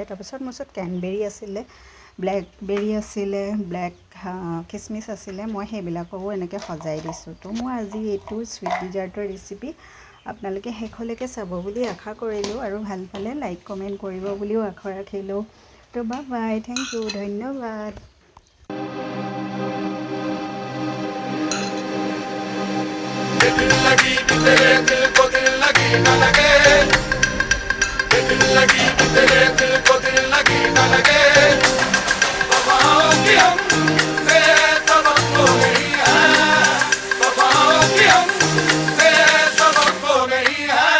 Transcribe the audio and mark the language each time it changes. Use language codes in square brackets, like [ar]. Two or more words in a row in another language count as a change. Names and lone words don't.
[as] তাৰপিছত মোৰ ওচৰত ক্ৰেনবেৰী আছিলে, ব্লেকবেৰী আছিলে, খিচমিচ আছিলে, মই সেইবিলাককো এনেকৈ সজাই দিছোঁ। তো মই আজি এইটো চুইট ডিজাৰ্টৰ ৰেচিপি আপোনালোকে শেষলৈকে চাব বুলি আশা কৰিলোঁ, আৰু ভাল পালে [en] like comment [as] কৰিব বুলিও আশা ৰাখিলোঁ। তো [en] bye, thank you, [as] ধন্যবাদ। [hi] दिल लगी कि तेरे दिल को दिल लगी न लगे, दिल लगी कि तेरे दिल को दिल लगी न लगे। वफाओं की हमसे सबक तो नहीं है, वफाओं की हमसे सबक तो नहीं है।